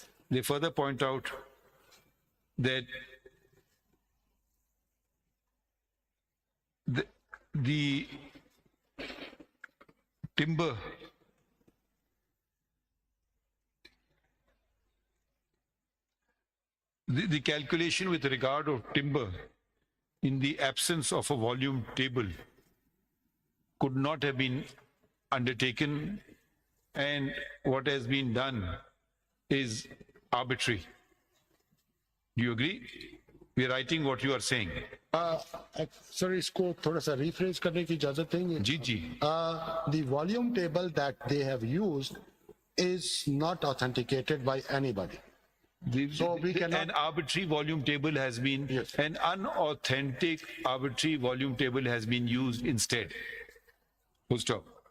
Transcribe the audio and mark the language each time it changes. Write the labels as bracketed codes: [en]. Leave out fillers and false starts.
[en] They further point out that the timber the calculation with regard of timber in the absence of a volume table could not have been undertaken, and what has been done is arbitrary. Do you agree? We are writing what you are saying. [hi] Sir इसको थोड़ा सा refresh करने की इजाजत देंगे? जी जी. [en] The volume table that they have used is not authenticated by anybody. So we cannot- An arbitrary volume table has been, Yes. an unauthentic arbitrary volume table has been used instead. Full stop.